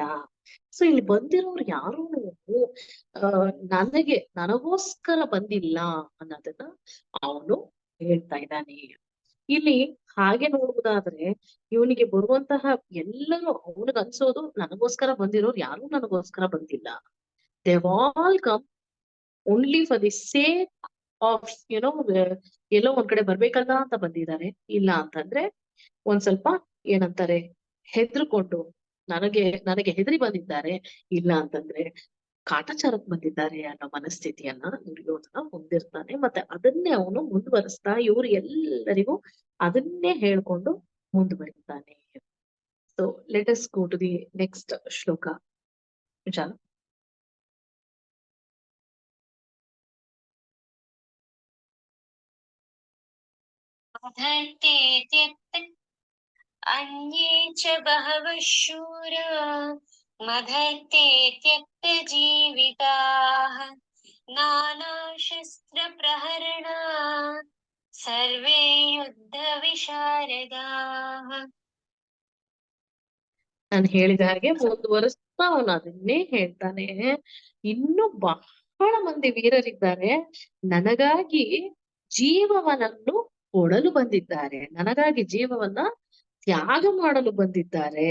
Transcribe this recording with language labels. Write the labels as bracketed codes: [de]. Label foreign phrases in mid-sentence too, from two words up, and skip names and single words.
[kn] ಸೊ ಇಲ್ಲಿ ಬಂದಿರೋರು ಯಾರು ನನಗೋಸ್ಕರ ಬಂದಿಲ್ಲ ಅನ್ನೋದನ್ನ ಅವನು ಹೇಳ್ತಾ ಇದ್ದಾನೆ. ಇಲ್ಲಿ ಹಾಗೆ ನೋಡುವುದಾದ್ರೆ ಇವನಿಗೆ ಬರುವಂತಹ ಎಲ್ಲರೂ ಅವನಿಗೆ ಅನ್ಸೋದು, ನನಗೋಸ್ಕರ ಬಂದಿರೋರು ಯಾರು ನನಗೋಸ್ಕರ ಬಂದಿಲ್ಲ. [en] they all come only for the sake of [kn] ಎಲ್ಲೋ ಒಂದ್ ಕಡೆ ಬರ್ಬೇಕಲ್ಲ ಅಂತ ಬಂದಿದ್ದಾರೆ. ಇಲ್ಲ ಅಂತಂದ್ರೆ ಒಂದ್ ಸ್ವಲ್ಪ ಏನಂತಾರೆ ಹೆದರ್ಕೊಂಡು ನನಗೆ ಹೆದರಿ ಬಂದಿದ್ದಾರೆ. ಇಲ್ಲ ಅಂತಂದ್ರೆ ಕಾಟಾಚಾರಕ್ ಬಂದಿದ್ದಾರೆ ಅನ್ನೋ ಮನಸ್ಥಿತಿಯನ್ನ ದುರ್ಯೋಧನ ಹೊಂದಿರ್ತಾನೆ. ಮತ್ತೆ ಅದನ್ನೇ ಅವನು ಮುಂದುವರಿಸ್ತಾ ಇವ್ರು ಎಲ್ಲರಿಗೂ ಅದನ್ನೇ ಹೇಳ್ಕೊಂಡು ಮುಂದುವರಿತಾನೆ. [en] so let us go to the next ಶ್ಲೋಕ. [kn] ವಿಚಾರ [sa] अन्ये च बहवः शूरा मदर्ते त्यक्तजीविताः नानाशस्त्रप्रहरणा सर्वे युद्धविशारदाः. [kn] ನಾನು ಹೇಳಿದ ಹಾಗೆ ಮುಂದುವರಿಸ್ತಾ ಅವನು ಅದನ್ನೇ ಹೇಳ್ತಾನೆ. ಇನ್ನು ಬಹಳ ಮಂದಿ ವೀರರಿದ್ದಾರೆ, ನನಗಾಗಿ ಜೀವವನ್ನು ಕೊಡಲು ಬಂದಿದ್ದಾರೆ, ನನಗಾಗಿ ಜೀವವನ್ನ ತ್ಯಾಗ ಮಾಡಲು ಬಂದಿದ್ದಾರೆ.